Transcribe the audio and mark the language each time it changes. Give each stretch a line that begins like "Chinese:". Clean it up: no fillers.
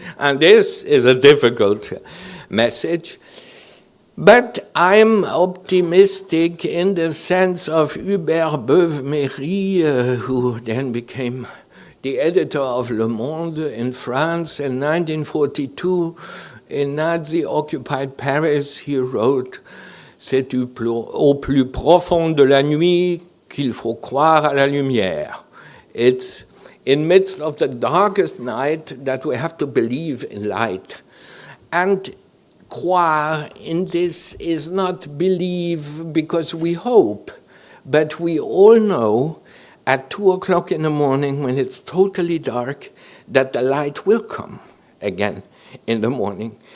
English: And this is a difficult message. But I'm optimistic in the sense of Hubert Beuve-Méry, who then became the editor of Le Monde in France in 1942. In Nazi-occupied Paris, he wrote,
French: "C'est au plus profond de la nuit qu'il faut croire à la lumière."
English: It's in midst of the darkest night that we have to believe in light. And croire in this is not believe because we hope, but we all know at 2 o'clock in the morning, when it's totally dark, that the light will come again in the morning.